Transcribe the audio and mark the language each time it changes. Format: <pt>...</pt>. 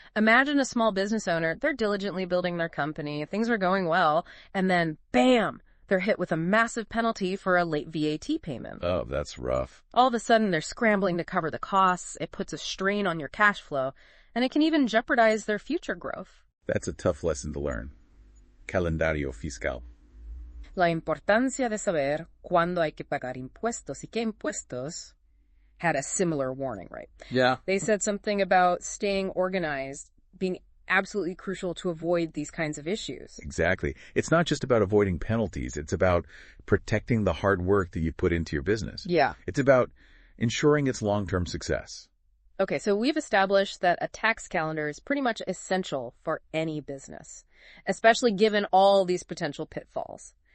<en>Imagine a small business owner, they're diligently building their company, things are going well, and then, bam, they're hit with a massive penalty for a late VAT payment. Oh, that's rough. All of a sudden, they're scrambling to cover the costs, it puts a strain on your cash flow, and it can even jeopardize their future growth. That's a tough lesson to learn.</en> <es>calendario fiscal? La importancia de saber cuándo hay que pagar impuestos y qué impuestos</es> <en>had a similar warning, right? Yeah. They said something about staying organized being absolutely crucial to avoid these kinds of issues. Exactly. It's not just about avoiding penalties. It's about protecting the hard work that you put into your business. Yeah. It's about ensuring its long-term success. Okay, so we've established that a tax calendar is pretty much essential for any business, especially given all these potential pitfalls.</en>